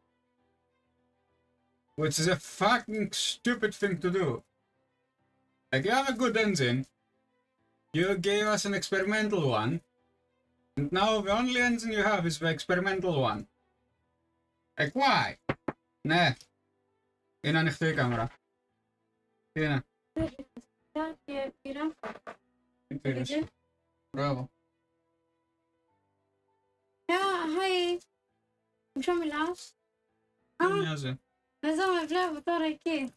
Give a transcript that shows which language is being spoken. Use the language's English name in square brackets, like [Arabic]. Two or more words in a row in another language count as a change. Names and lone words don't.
[English] Which is a fucking stupid thing to do. Like, you have a good engine, you gave us an experimental one, and now the only engine you have is the experimental one. Like, why? Nah. [Greek] Είναι ανοιχτή η κάμερα. Τι είναι? Τι πήρες? Μπράβο. Hi. Ποιο μιλάς? Δεν μοιάζει. Εδώ με βλέπω τώρα εκεί.